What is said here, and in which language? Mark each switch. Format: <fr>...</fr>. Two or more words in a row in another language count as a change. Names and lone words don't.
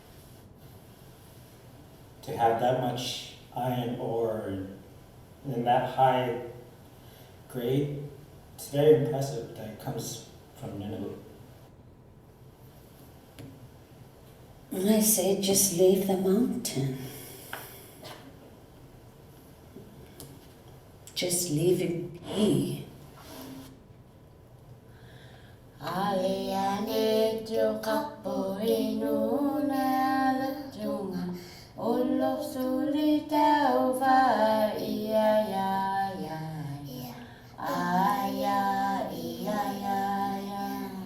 <en>To have that much iron ore in that high grade, it's very impressive that it comes from Nunavut. I say just leave the mountain. Just leave it be. Aliane jo kapo inuna junga olo solita ova ia ya ya aya ia ya</en>